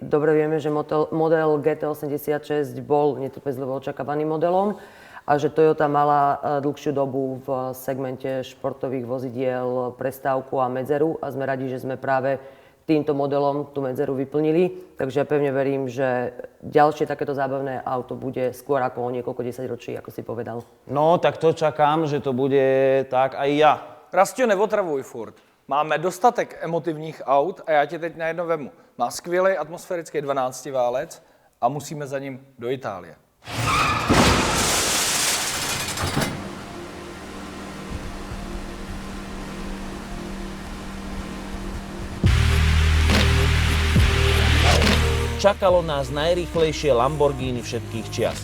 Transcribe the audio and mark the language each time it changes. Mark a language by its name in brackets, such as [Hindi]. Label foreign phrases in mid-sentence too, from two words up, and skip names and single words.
[Slovak] Dobre vieme, že model GT86 bol netrpezlivo očakávaným modelom a že Toyota mala dlhšiu dobu v segmente športových vozidiel prestávku a medzeru a sme radi, že sme práve týmto modelom tú medzeru vyplnili. Takže ja pevne verím, že ďalšie takéto zábavné auto bude skôr ako o niekoľko 10 ročí, ako si povedal. No, tak to čakám, že to bude tak aj ja. Rastio, neotravuj furt. [Czech] Máme dostatek emotivních aut a já tě teď na jedno vemu. Má skvělý atmosférický 12 válec a musíme za ním do Itálie. [Slovak] Čakalo nás najrýchlejšie Lamborghini všetkých čias.